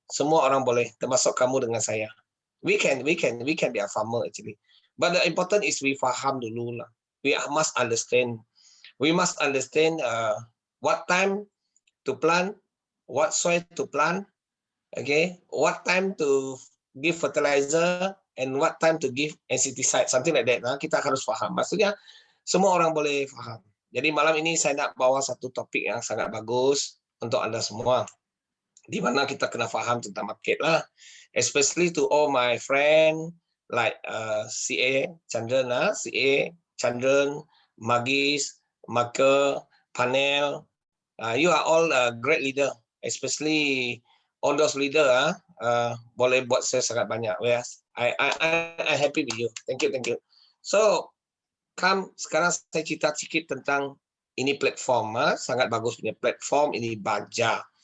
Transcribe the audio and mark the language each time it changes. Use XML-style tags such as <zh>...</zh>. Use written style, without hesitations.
<ms>Semua orang boleh, termasuk kamu dengan saya.</ms> <en>We can be a farmer actually. But the important is we</en> <ms>faham dulu lah.</ms> <en>We must understand. We must understand what time to plant, what soil to plant, okay, what time to give fertilizer, and what time to give insecticide, something like that.</en> <ms>Kita harus faham. Maksudnya semua orang boleh faham. Jadi malam ini saya nak bawa satu topik yang sangat bagus untuk anda semua, di mana kita kena faham tentang market lah.</ms> <en>Especially to all my friend like CA Chandran, CA Chandran, Magis, Maka, Panel. You are all great leader, especially all those leader.</en> <ms>Boleh buat saya sangat banyak.</ms> <en>Yes, I happy with you. Thank you.</en> <ms>So, sekarang saya cerita sedikit tentang ini platform. Sangat bagus punya platform ini baja.</ms>